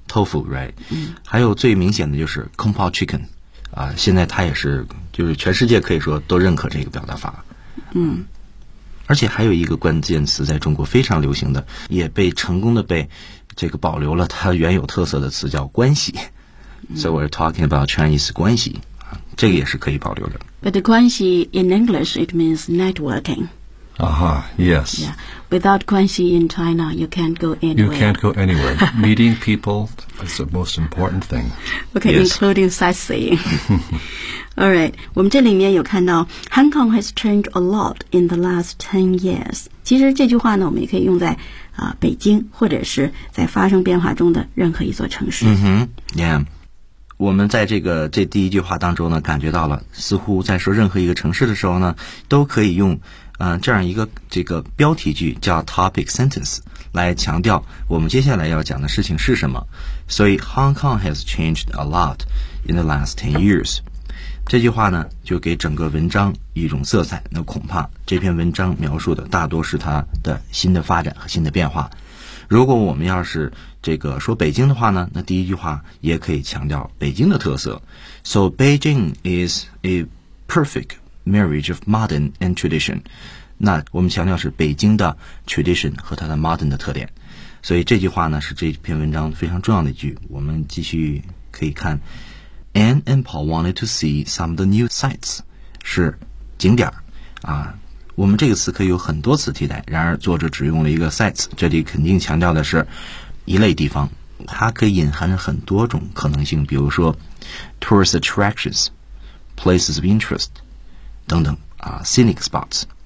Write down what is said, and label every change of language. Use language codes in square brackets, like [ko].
[en] tofu right、 [zh] 还有最明显的就是 Kung Pao Chicken 啊，现在它也是就是全世界可以说都认可这个表达法。嗯，而且还有一个关键词在中国非常流行的，也被成功的被这个保留了它原有特色的词，叫关系。 [en] So we're talking about Chinese 关系，这个也是可以保留的。 But the 关系 in English it means networking. Uh-huh, yes. Yeah. Without 关系 in China, you can't go anywhere. You can't go anywhere. Meeting people is the most important thing. Okay,、 yes. including sightseeing. All right. [zh] 我们这里面有看到 [en] Hong Kong has changed a lot in the last 10 years. [zh] 其实这句话呢，我们也可以用在北京或者是在发生变化中的任何一座城市。 [en] Mm-hmm. Yeah. [zh] 我们在这第一句话当中呢，感觉到了似乎在说任何一个城市的时候呢，都可以用这样一个这个标题句叫 topic sentence 来强调我们接下来要讲的事情是什么。所以 [en] Hong Kong has changed a lot in the last 10 years [zh] 这句话呢，就给整个文章一种色彩。那恐怕这篇文章描述的大多是它的新的发展和新的变化。如果我们要是这个说北京的话呢，那第一句话也可以强调北京的特色。 [en] So Beijing is a perfect marriage of modern and tradition. [zh] 那我们强调是北京的 tradition 和它的 modern 的特点。所以这句话呢，是这篇文章非常重要的一句。我们继续可以看 [en] Anne and Paul wanted to see some of the new sites. [zh] 是景点啊。我们这个词可以有很多词替代，然而作者只用了一个 sites， 这里肯定强调的是一类地方，它可以隐含着很多种可能性，比如说 [en] tourist attractions， places of interest [zh] 等等啊， [en] scenic spots。